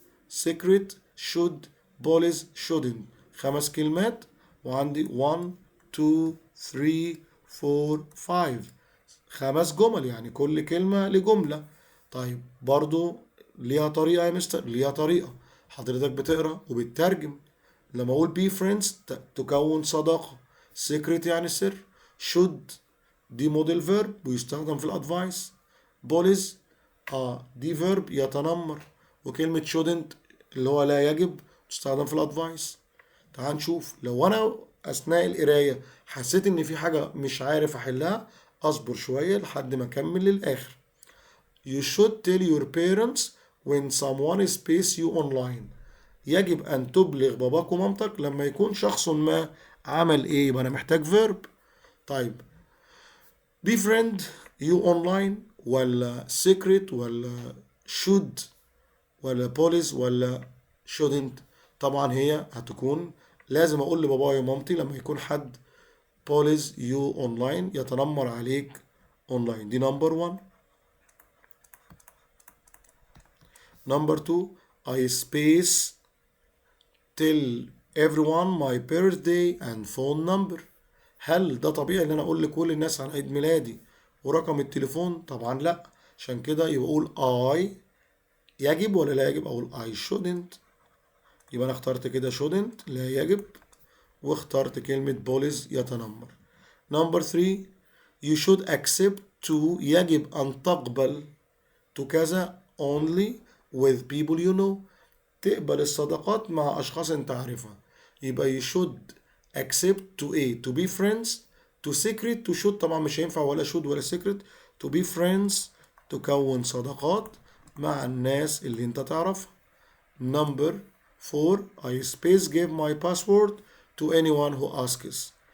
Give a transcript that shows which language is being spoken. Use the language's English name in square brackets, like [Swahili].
[English] secret should police shouldn't. [Arabic] 5 كلمات وعندي 1 2 3 4 5 5 جمل، يعني كل كلمة لجملة. طيب برضو ليها طريقة يا مستر، ليها طريقة. حضرتك بتقرأ وبتترجم. لما أقول be friends تكون صداقة. secret يعني سر. should دي موديل فيرب ويستخدم في الادفايس. بوليز دي فيرب يتنمر، وكلمة shouldn't اللي هو لا يجب تستخدم في الادفايس. تعال نشوف. لو انا اثناء القراية حسيت ان في حاجة مش عارف احلها، اصبر شوية لحد ما اكمل للاخر. [English] You should tell your parents when someone space you online. [Arabic] يجب ان تبلغ باباك ومامتك لما يكون شخص ما عمل ايه. يبقى انا محتاج فيرب. طيب [English] befriend you online [Arabic] ولا secret ولا should ولا police ولا shouldn't؟ طبعا هي هتكون لازم اقول لبابايا ومامتي لما يكون حد [English] police you online [Arabic] يتنمر عليك online. دي نمبر 1. [English] Number 2 I space tell everyone my birthday and phone number. [Arabic] هل ده طبيعي ان انا اقول لكل الناس عن عيد ميلادي ورقم التليفون؟ طبعا لا. عشان كده يبقى اقول I. يجب ولا لا يجب؟ اقول [English] I shouldn't. [Arabic] يبقى انا اخترت كده shouldn't لا يجب، واخترت كلمة police يتنمر. [English] number 3 you should accept to [Arabic] يجب ان تقبل [English] to كذا only with people you know. [Arabic] تقبل الصداقات مع اشخاص انت عارفها. [English] يبقى you should accept to to be friends to secret to should [Arabic] طبعا مش هينفع [English] ولا should ولا secret. to be friends [Arabic] تكون صداقات مع الناس اللي انت تعرفها. [English] number 4 I space give my password to anyone who asks.